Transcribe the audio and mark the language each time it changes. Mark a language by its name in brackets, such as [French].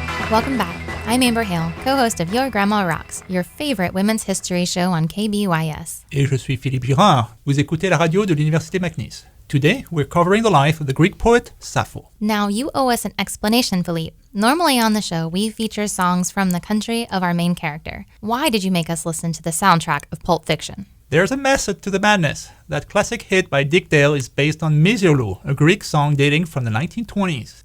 [English] Welcome back. I'm Amber Hale, co-host of Your Grandma Rocks, your favorite women's history show on KBYS. [French] Et je suis Philippe Girard. Vous écoutez la radio de l'Université McNeese. [English] Today, we're covering the life of the Greek poet Sappho. Now, you owe us an explanation, Philippe. Normally on the show, we feature songs from the country of our main character. Why did you make us listen to the soundtrack of Pulp Fiction? There's a method to the madness. That classic hit by Dick Dale is based on Misiolo, a Greek song dating from the 1920s.